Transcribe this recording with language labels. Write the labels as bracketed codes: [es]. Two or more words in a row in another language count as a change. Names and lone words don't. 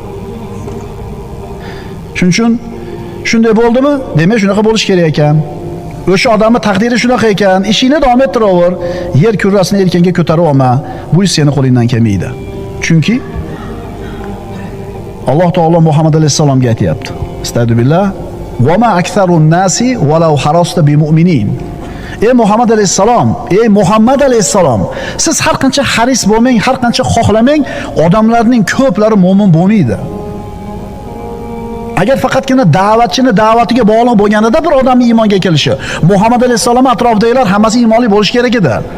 [uz] Shuning uchun shunday bo'ldimi? Demak, shunaqa bo'lish kerak ekan. O'sha odamning taqdiri shunaqa ekan, ishingni davom ettiraver, yer kurrasini yelkangga ko'tarib olma. Bu ish seni qo'lingdan kelmaydi. Chunki Alloh taolo Muhammad alayhisalomga aytayapti. [ar] Astagfirullah. وما أكثر الناس ولو حرصت بمؤمنين. [uz] Ey Muhammad alayhissalom, ey Muhammad alayhissalom, siz har qancha haris bo'lmang, har qancha xohlamang, odamlarning ko'plari mu'min bo'lmaydi. Agar faqatgina da'vatchini da'vatiga bog'liq bo'lganida bir odamning iymonga kelishi, Muhammad alayhissalom atrofidagilar hammasi iymonli bo'lish kerak edi.